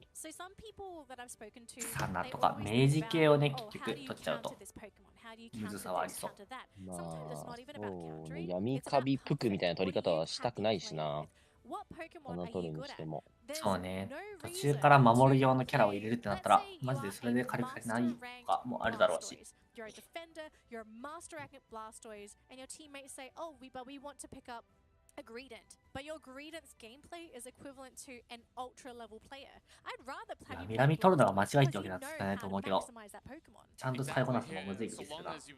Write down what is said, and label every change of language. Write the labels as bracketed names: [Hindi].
[Japanese] サナとか明治系をね、結局取っちゃうと、むずさはありそう。まあ、そうね。闇カビプクみたいな取り方はしたくないしな。穴取るにしても。そうね。途中から守る用のキャラを入れるってなったら、マジでそれで火力足りないとかもあるだろうし。 [English] You're a defender, you're a master at Blastoise, and your teammates say, oh, but we want to pick up a Greedent. But your Greedent's gameplay is equivalent to an ultra level player. I'd rather play you [Japanese] ミラミ取るのが間違いってわけだったないと思うけど、ちゃんと使いこなすのもむずい気がするな。